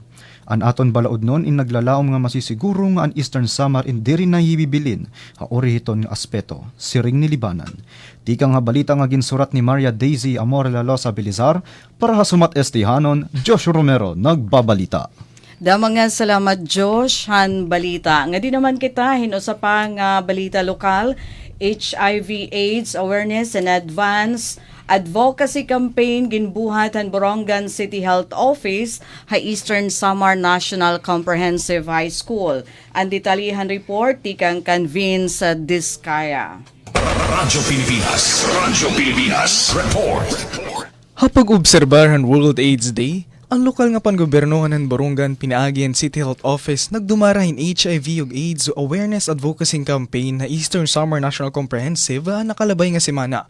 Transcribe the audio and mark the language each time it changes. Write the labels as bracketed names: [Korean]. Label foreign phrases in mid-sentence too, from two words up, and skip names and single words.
[Waray] An aton balaod nun in naglalaom nga masisiguro nga an Eastern Samar in diri na hibibilin ha orihiton nga aspeto, siring ni Libanan. Tika nga balita nga ginsurat ni Maria Daisy Amorela Losa Belizar para ha sumat estihanon, Josh Romero nagbabalita. Damang nga salamat Josh han balita. Nga di naman kita hinusa pa nga balita lokal, [English] HIV AIDS awareness and advocacy campaign [Waray] ginbuhat han Borongan City Health Office ha Eastern Samar National Comprehensive High School. Ang detalyihan report tikang Convince Diskaya. Radyo Pilipinas. Radyo Pilipinas. Report. Hapag obserbahan World AIDS Day, ang lokal nga pangobernohan ng Borongan Pinaagi and City Health Office nagdumarahin HIV ug [English] AIDS Awareness Advocacy Campaign [Waray] na Eastern Summer National Comprehensive nakalabay nga semana.